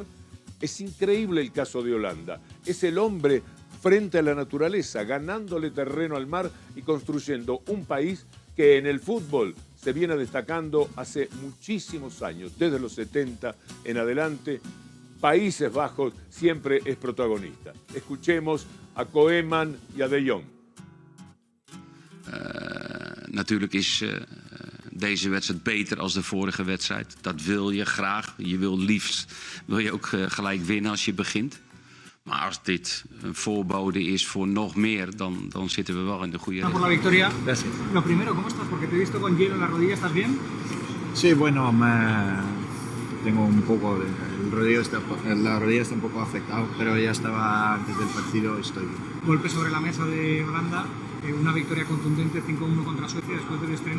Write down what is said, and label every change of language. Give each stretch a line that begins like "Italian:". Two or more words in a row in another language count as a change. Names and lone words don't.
Spanish: Es increíble el caso de Holanda. Es el hombre frente a la naturaleza, ganándole terreno al mar y construyendo un país que en el fútbol se viene destacando hace muchísimos años, desde los 70 en adelante. Países Bajos siempre es protagonista. Escuchemos a Koeman y a De Jong.
Dutch: Natuurlijk is deze wedstrijd beter als de vorige wedstrijd. Dat wil je graag. Je wil liefst ook gelijk winnen als je begint. Maar als dit een voorbode is voor nog meer, dan zitten we wel in de goede richting.
Spanish: Por la victoria. Gracias. Lo primero, ¿cómo estás? Porque te he visto con hielo en la rodilla, ¿estás bien? Sí, bueno, tengo un poco, la rodilla está un poco afectada, pero ya estaba antes del partido, estoy bien. Golpe sobre la mesa de Holanda, una victoria contundente 5-1 contra Suecia después del estreno.